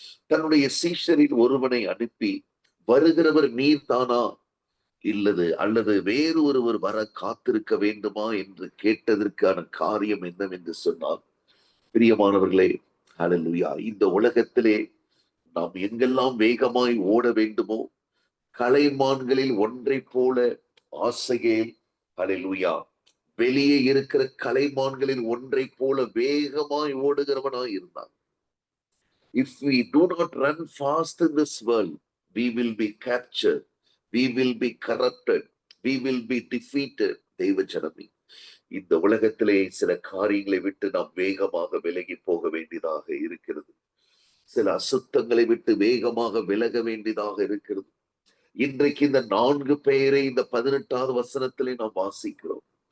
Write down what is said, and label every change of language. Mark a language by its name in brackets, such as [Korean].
[Tamil] தன்னுடைய சீஷரில் ஒருவனை அனுப்பி, வருகிறவர் நீர் தானா அல்லது வேறு ஒருவர் வர காத்திருக்க வேண்டுமா என்று கேட்டதற்கான காரியம் என்னவென்று சொன்னால், பிரியமானவர்களே, ஹல்லேலூயா, இந்த உலகத்திலே நாம் எங்கெல்லாம் வேகமாய் ஓட வேண்டுமோ, கலைமான்களில் ஒன்றை போல ஆசையில், ஹல்லேலூயா, வெளியே இருக்கிற கலைமான்களில் ஒன்றை போல வேகமாய் ஓடுகிறவனாய் இருந்தான். [English] If we do not run fast in this world, we will be captured, we will be corrupted, we will be defeated. [Tamil] தெய்வ ஜனமே, இந்த உலகத்திலே சில காரியங்களை விட்டு நாம் வேகமாக விலகி போக வேண்டியதாக இருக்கிறது. சில அசுத்தங்களை விட்டு வேகமாக விலக வேண்டியதாக இருக்கிறது. இன்றைக்கு இந்த 4 பெயரை இந்த 18வது வசனத்திலே நாம் வாசிக்கிறோம்.